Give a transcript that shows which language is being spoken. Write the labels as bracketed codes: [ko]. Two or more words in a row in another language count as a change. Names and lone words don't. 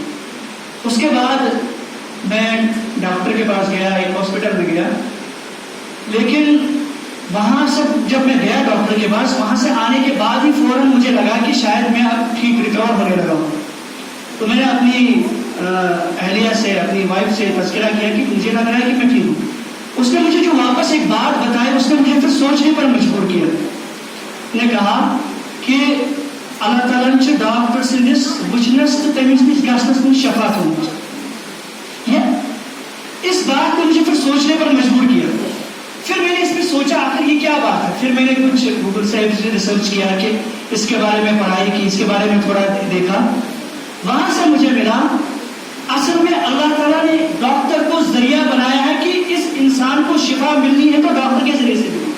[ur] اس کے بعد میں ڈاکٹر کے پاس گیا ایک ہاسپٹل میں گیا لیکن وہاں سے جب میں گیا ڈاکٹر کے پاس وہاں سے آنے کے بعد ہی فوراً مجھے لگا کہ شاید میں اب ٹھیک ریکور ہونے لگا ہوں. تو میں نے اپنی اہلیہ سے اپنی وائف سے تذکرہ کیا کہ مجھے لگ رہا ہے کہ میں ٹھیک ہوں. اس نے مجھے جو واپس ایک بات بتائی اس نے مجھے پھر سوچنے پر مجبور کیا. نے کہا کہ اللہ تعالیٰ نے [ks] ڈاکٹر سندس وچنس تو تمس نش گھنس نش شفا تھومت. [ur] اس بات کو مجھے پھر سوچنے پر مجبور کیا. پھر میں نے اس میں سوچا آخر یہ کیا بات ہے. پھر میں نے کچھ گوگل سے ریسرچ کیا کہ اس کے بارے میں پڑھائی کی اس کے بارے میں تھوڑا دیکھا. وہاں سے مجھے ملا اصل میں اللہ تعالیٰ نے ڈاکٹر کو ذریعہ بنایا ہے کہ اس انسان کو شفا ملنی ہے تو ڈاکٹر کے ذریعے سے ملے.